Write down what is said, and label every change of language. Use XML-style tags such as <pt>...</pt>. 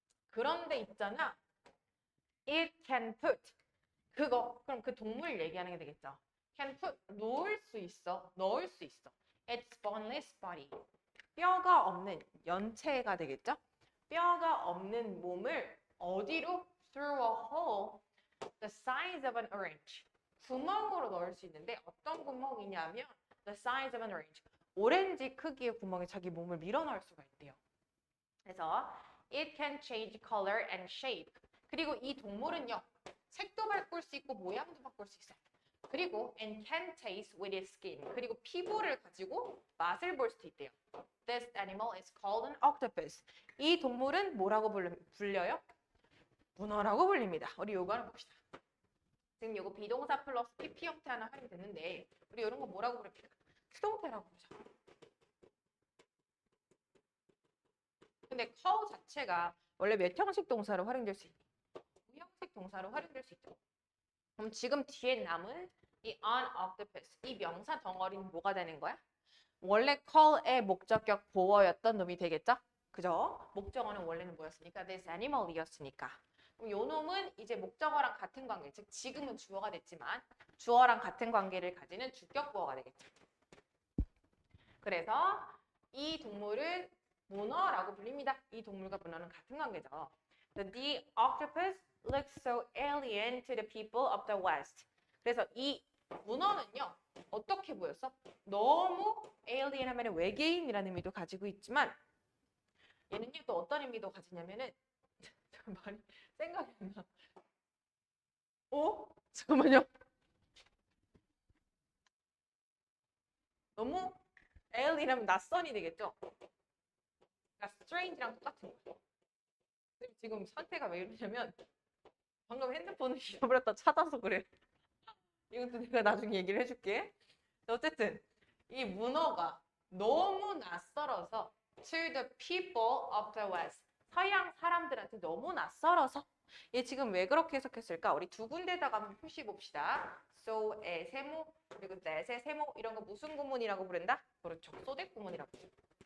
<en>그런데 있잖아. it can put.</en> <ko>그럼 그 동물 얘기하는 게 되겠죠. can put, 놓을 수 있어. 넣을 수 있어. its boneless body. 뼈가 없는 연체가 되겠죠. 뼈가 없는 몸을 어디로?</ko> <en>through a hole the size of an orange.</en> <ko>구멍으로 넣을 수 있는데 어떤 구멍이냐면 the size of an orange. 오렌지 크기의 구멍에 자기 몸을 밀어 넣을 수가 있대요.</ko> <en>그래서 it can change color and shape.</en> <ko>그리고 이 동물은요. 색도 바꿀 수 있고 모양도 바꿀 수 있어요.</ko> <en>그리고 and can taste with its skin.</en> <ko>그리고 피부를 가지고 맛을 볼 수도 있대요.</ko> <en>This animal is called an octopus.</en> <ko>이 동물은 뭐라고 불려요? 문어라고 불립니다. 우리 요거 하나 봅시다. 지금 요거 비동사 플러스 PP 형태 하나 활용됐는데 우리 이런 거 뭐라고 부릅니까? 수동태라고 부르죠. 근데 call 자체가 원래 몇 형식 동사로 활용될 수 있니? 무형식 동사로 활용될 수 있죠. 그럼 지금 뒤에 남은 이 an octopus, 이 명사 덩어리는 뭐가 되는 거야? 원래 call의 목적격 보어였던 놈이 되겠죠? 그죠? 목적어는 원래는 뭐였으니까? this animal이었으니까. 그럼 요 놈은 이제 목적어랑 같은 관계, 즉 지금은 주어가 됐지만 주어랑 같은 관계를 가지는 주격 보어가 되겠죠. 그래서 이 동물은 문어라고 불립니다. 이 동물과 문어는 같은 관계죠.</ko> <en>The octopus looks so alien to the people of the West.</en> <ko>그래서 이 문어는요. 어떻게 보였어? 너무 alien 하면 외계인이라는 의미도 가지고 있지만 얘는요 또 어떤 의미도 가지냐면은 말이 생각이 안 나. 잠깐만요. 너무 alien하면 낯선이 되겠죠? 그러니까 strange랑 똑같은 거예요. 지금 상태가 왜 이러냐면 방금 핸드폰을 잃어버렸다 찾아서 그래. 이것도 내가 나중에 얘기를 해줄게. 어쨌든 이 문어가 너무 낯설어서 to the people of the West. 서양 사람들한테 너무 낯설어서 얘 지금 왜 그렇게 해석했을까? 우리 두 군데다가 한번 표시해 봅시다. so의 세모 그리고 that의 세모 이런 거 무슨 구문이라고 부른다? 그렇죠. 소댓 구문이라고 부른다.</ko>